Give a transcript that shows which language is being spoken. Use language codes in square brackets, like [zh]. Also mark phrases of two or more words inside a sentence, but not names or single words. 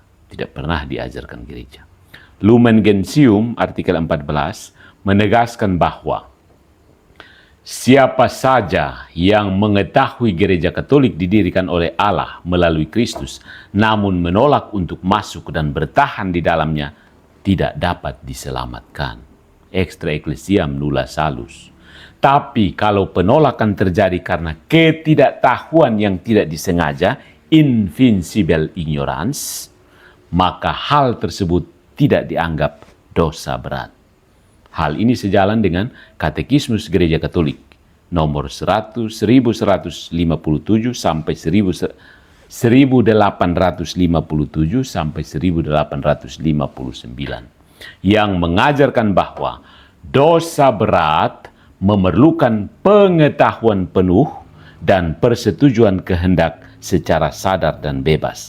[id] Tidak pernah diajarkan gereja. Lumen Gentium, artikel 14, menegaskan bahwa siapa saja yang mengetahui gereja Katolik didirikan oleh Allah melalui Kristus, namun menolak untuk masuk dan bertahan di dalamnya, tidak dapat diselamatkan. [la] Extra ecclesiam nulla salus. [id] Tapi kalau penolakan terjadi karena ketidaktahuan yang tidak disengaja, [en] invincible ignorance, [id] maka hal tersebut tidak dianggap dosa berat. Hal ini sejalan dengan Katekismus Gereja Katolik nomor 1157 sampai 1857 sampai 1859 yang mengajarkan bahwa dosa berat memerlukan pengetahuan penuh dan persetujuan kehendak secara sadar dan bebas.